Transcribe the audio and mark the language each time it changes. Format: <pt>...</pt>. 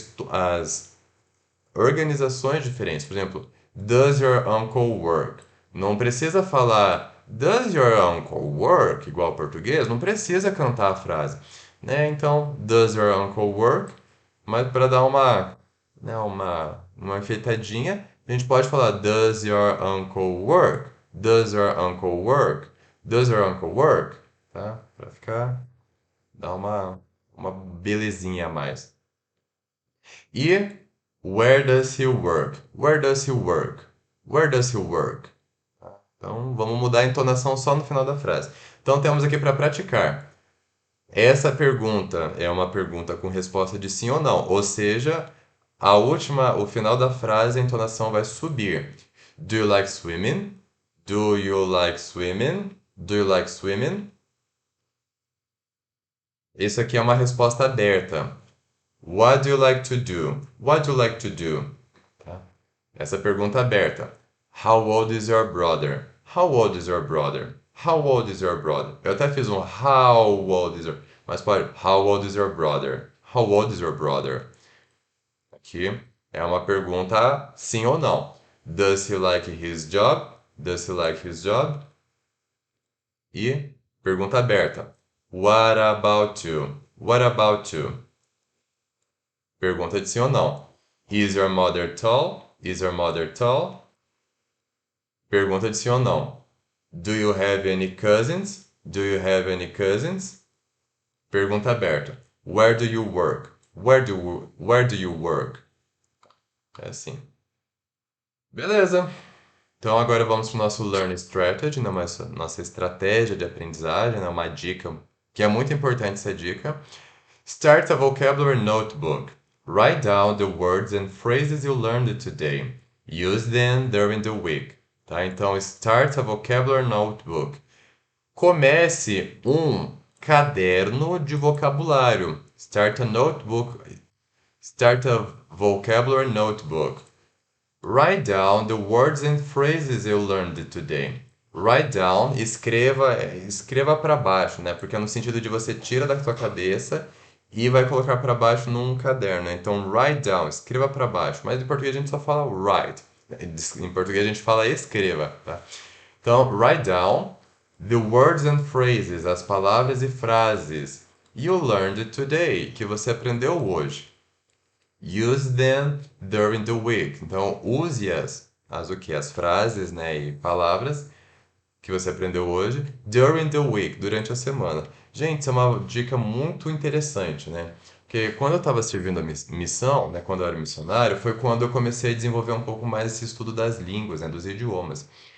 <pt>As organizações diferentes. Por exemplo,</pt> <en>does your uncle work?</en> <pt>Não precisa falar</pt> <en>does your uncle work</en> <pt>igual ao português, não precisa cantar a frase, né?</pt> <en>Então, does your uncle work?</en> <pt>Mas para dar né, uma enfeitadinha, a gente pode falar</pt> <en>does your uncle work? Does your uncle work? Does your uncle work? Tá?</en> <pt>Para ficar dar uma belezinha a mais.</pt> <en>E where does he work? Where does he work? Where does he work?</en> <pt>Então vamos mudar a entonação só no final da frase. Então temos aqui para praticar. Essa pergunta é uma pergunta com resposta de sim ou não, ou seja, o final da frase a entonação vai subir.</pt> <en>Do you like swimming? Do you like swimming? Do you like swimming?</en> <pt>Isso aqui é uma resposta aberta.</pt> <en>What do you like to do? What do you like to do? Tá?</en> <pt>Essa pergunta aberta.</pt> <en>How old is your brother? How old is your brother? How old is your brother?</en> <pt>Eu até fiz um</pt> <en>how old is your...</en> <pt>Mas pode,</pt> <en>how old is your brother? How old is your brother?</en> <pt>Aqui é uma pergunta sim ou não.</pt> <en>Does he like his job? Does he like his job?</en> <pt>E pergunta aberta.</pt> <en>What about you? What about you?</en> <pt>Pergunta de sim ou não.</pt> <en>Is your mother tall? Is your mother tall?</en> <pt>Pergunta de sim ou não.</pt> <en>Do you have any cousins? Do you have any cousins?</en> <pt>Pergunta aberta.</pt> <en>Where do you work? Where do you work?</en> <pt>É assim. Beleza. Então agora vamos para o nosso Learn Strategy, né, nossa estratégia de aprendizagem, né, uma dica que é muito importante essa dica.</pt> <en>Start a vocabulary notebook. Write down the words and phrases you learned today. Use them during the week. Tá? Então, start a vocabulary notebook.</en> <pt>Comece um caderno de vocabulário.</pt> <en>Start a notebook. Start a vocabulary notebook. Write down the words and phrases you learned today. Write down,</en> <pt>escreva para baixo, né? Porque é no sentido de você tira da sua cabeça e vai colocar para baixo num caderno, né? Então,</pt> <en>write down,</en> <pt>escreva para baixo. Mas em português a gente só fala write. Em português a gente fala escreva, tá? Então,</pt> <en>write down the words and phrases,</en> <pt>as palavras e frases</pt> <en>you learned today,</en> <pt>que você aprendeu hoje.</pt> <en>Use them during the week.</en> <pt>Então, use-as, o que? As frases, né, e palavras que você aprendeu hoje,</pt> <en>during the week,</en> <pt>durante a semana. Gente, isso é uma dica muito interessante, né? Porque quando eu estava servindo a missão, né, quando eu era missionário, foi quando eu comecei a desenvolver um pouco mais esse estudo das línguas, né, dos idiomas.</pt>